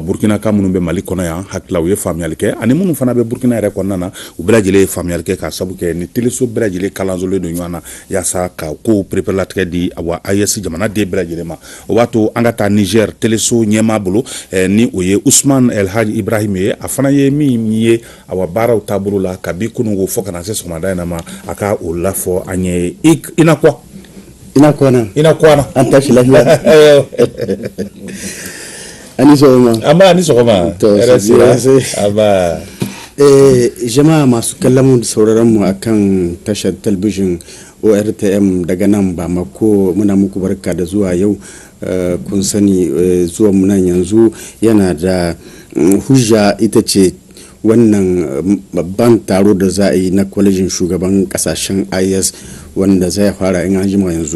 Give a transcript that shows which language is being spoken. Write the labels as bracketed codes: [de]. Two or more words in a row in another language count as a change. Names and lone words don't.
[bm] Burkina ka minnu bɛ Mali kɔnɔ yan hakila u ye faamuyali kɛ ani minnu fana bɛ Burkina yɛrɛ kɔnɔna na u bɛɛ lajɛlen ye faamuyali kɛ ka sabu kɛ ni téléso bɛɛ lajɛlen kalansolen don ɲɔgɔn na yaasa ka kow préparatifs di awa AES jamana den bɛɛ lajɛlen ma o b'a to an ka taa Niger téléso ɲɛmaa bolo ni o ye Ousmane El Hadj Ibrahim ye a fana ye min ye awa baaraw taabolo la kabi kunungo fɔ kana se sɔgɔmada in na ma a ka o lafɔ an ye ina kwana an ta filafila ani sɔgɔma an b'a ni sɔgɔma RSI aba [ha] Jama'a masu kallon mu da sauraron mu akan tashar talabijin ORTM daga nan Bamako, muna muku barka da zuwa yau. Kun sani zuwa mu nan yanzu yana da hujja, ita ce wannan babban taro da za a yi na kwalejin shugaban kasashen IS wanda zai fara in anjima yanzu.